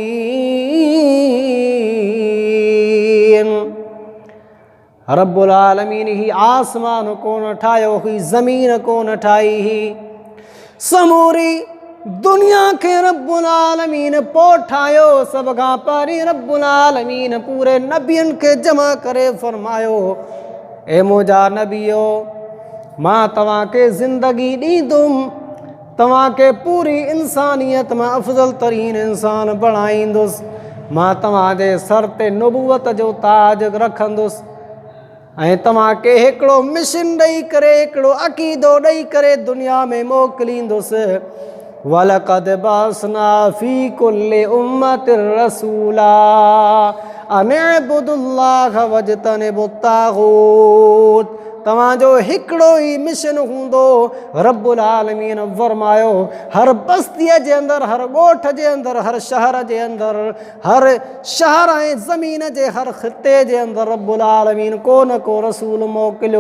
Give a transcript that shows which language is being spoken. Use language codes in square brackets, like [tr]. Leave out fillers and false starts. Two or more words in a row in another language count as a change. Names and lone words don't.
[sd] रब्बुल आलमीन ही आसमान को न ठाहियो हुई, ज़मीन को न ठाही ही, समूरी दुनिया के रब्बुल आलमीन पोइ ठाहियो। सभ खां पहिरीं रब्बुल आलमीन पूरे नबियनि खे जमा करे फरमायो, ए मुंहिंजा नबियो, मां तव्हांखे ज़िंदगी ॾींदुमि, तव्हांखे पूरी इंसानियत मां अफ़ज़ल तरीन इंसान बणाईंदुसि, मां तव्हांजे सर ते नुबुवत जो ताज रखंदुसि ऐं तव्हांखे हिकिड़ो मिशन ॾेई करे, हिकिड़ो अक़ीदो ॾेई करे दुनिया में मोकिलींदुसि। [ar] ولقد بعثنا في كل أمة رسولا أن اعبدوا الله واجتنبوا الطاغوت. [sd] तव्हांजो हिकिड़ो ई मिशन हूंदो। रब्बुल आलमीन फरमायो, हर बस्तीअ जे अंदरि, हर ॻोठ जे अंदरि, हर शहर जे अंदरि, हर शहर ऐं ज़मीन जे हर ख़िते जे अंदरि रब्बुल आलमीन को न को रसूल मोकिलियो।